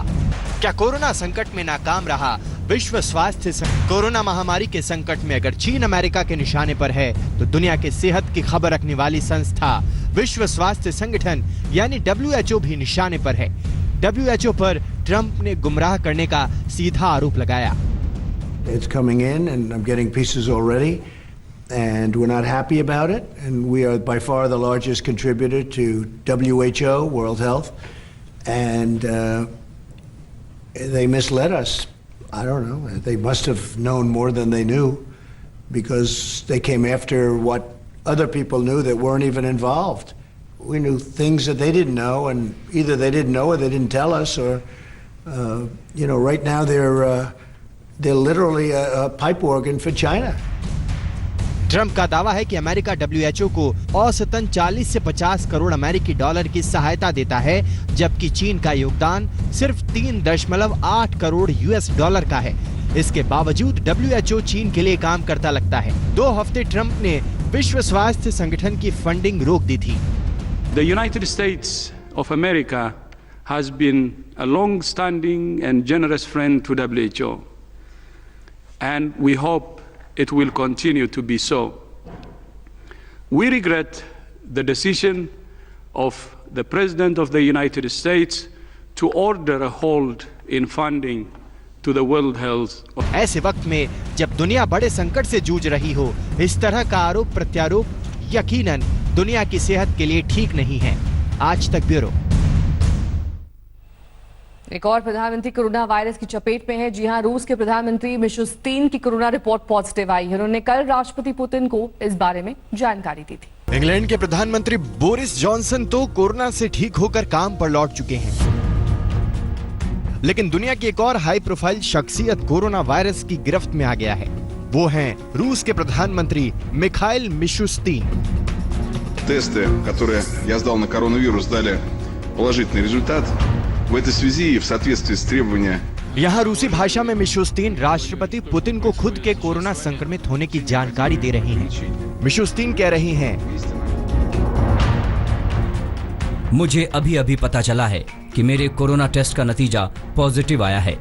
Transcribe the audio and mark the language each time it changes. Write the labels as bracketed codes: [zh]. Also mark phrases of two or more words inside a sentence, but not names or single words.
[hi] क्या कोरोना संकट में नाकाम रहा विश्व स्वास्थ्य कोरोना महामारी के संकट में अगर चीन अमेरिका के निशाने पर है, तो दुनिया के सेहत की खबर रखने वाली संस्था विश्व स्वास्थ्य संगठन यानी WHO भी निशाने पर है। WHO पर ट्रंप ने गुमराह करने का सीधा आरोप लगाया। [en] It's coming in and I'm getting pieces already and we're not happy about it and we are by far the largest contributor to WHO, World Health, and they misled us. I don't know. They must have known more than they knew because they came after what other people knew that weren't even involved. We knew things that they didn't know, and either they didn't know or they didn't tell us, or right now they're literally a pipe organ for China. [hi] ट्रंप का दावा है कि अमेरिका WHO को औसतन 40 से 50 करोड़ अमेरिकी डॉलर की सहायता देता है, जबकि चीन का योगदान सिर्फ 3.8 करोड़ [en] US dollar [hi] का है। इसके बावजूद WHO चीन के लिए काम करता लगता है। 2 हफ्ते ट्रंप ने विश्व स्वास्थ्य संगठन की फंडिंग रोक दी थी। [en] The United States of America has been a long-standing and generous friend to WHO, and we hope it will continue to be so. We regret the decision of the President of the United States to order a hold in funding to the World Health. [hi] ऐसे वक्त में जब दुनिया बड़े संकट से जूझ रही हो, इस तरह का आरोप प्रत्यारोप यकीनन दुनिया की सेहत के लिए ठीक नहीं है। आज तक ब्यूरो। एक और प्रधानमंत्री कोरोना वायरस की चपेट में है। जी हां, रूस के प्रधानमंत्री मिशुस्तीन की कोरोना रिपोर्ट पॉजिटिव आई है। उन्होंने कल राष्ट्रपति पुतिन को इस बारे में जानकारी दी थी। इंग्लैंड के प्रधानमंत्री बोरिस जॉनसन तो कोरोना से ठीक होकर काम पर लौट चुके हैं, लेकिन दुनिया की एक और [en] high profile [hi] शख्सियत कोरोना वायरस की गिरफ्त में आ गया है। वो हैं रूस के प्रधानमंत्री मिखाइल मिशुस्तीन। [ru] Тесты, которые я сдал на коронавирус, дали положительный результат. В этой связи и в соответствии с требованиями [hi] यहाँ रूसी भाषा में मिशुस्तीन राष्ट्रपति पुतिन को खुद के कोरोना संक्रमित होने की जानकारी दे रही हैं। मिशुस्तीन कह रही हैं, मुझे अभी पता चला है कि मेरे कोरोना टेस्ट का नतीजा पॉजिटिव आया है।